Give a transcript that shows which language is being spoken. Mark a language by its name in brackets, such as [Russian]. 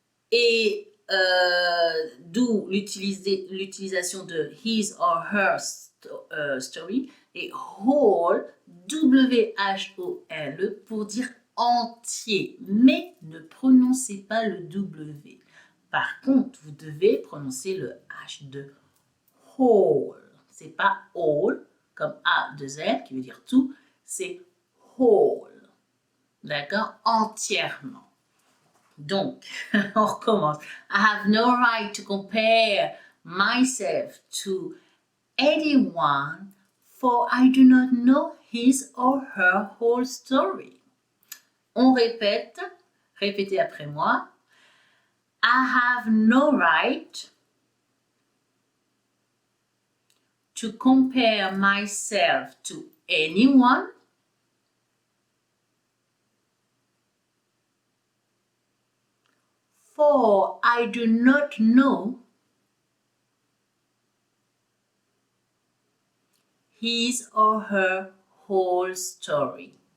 [French] Et d'où l'utilisation de [English] his or her story [French] et whole, W-H-O-L, pour dire entier, mais ne prononcez pas le W. Par contre, vous devez prononcer le H de whole. C'est pas all, comme A-2-L, qui veut dire tout, c'est whole. D'accord? Entièrement. Donc, on recommence. [English] I have no right to compare myself to anyone, for I do not know his or her whole story. [French] On répète, répétez après moi. [English] I have no right to compare myself to anyone, for I do not know his or her whole story.